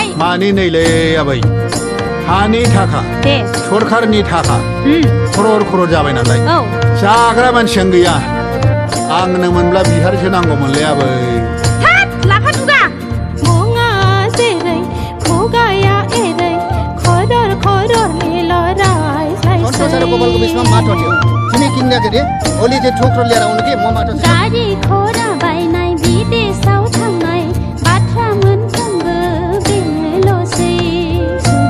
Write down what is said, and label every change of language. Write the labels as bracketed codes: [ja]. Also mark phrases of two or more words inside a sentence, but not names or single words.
[brx] मानि नैलै आबै हानि थाखा सरखारनि थाखा खरर जाबाय नालाय जाग्रा मानसियानो गैया आंनो मोनब्ला बिहारिसो नांगौमोनलै आबै लाफा दुगा मुङा जेरै खुगाया एरै [ne] गोपालको बिचमा माटो थियो तिमी किन्दाखेरि ओली चाहिँ ठोक्रो लिएर आउनु के म माटो [brx] गाडी घोडा बाइनाय विदेशआव थांनाय बाथ्रा मोनफ्रोमबो बेनोल'सै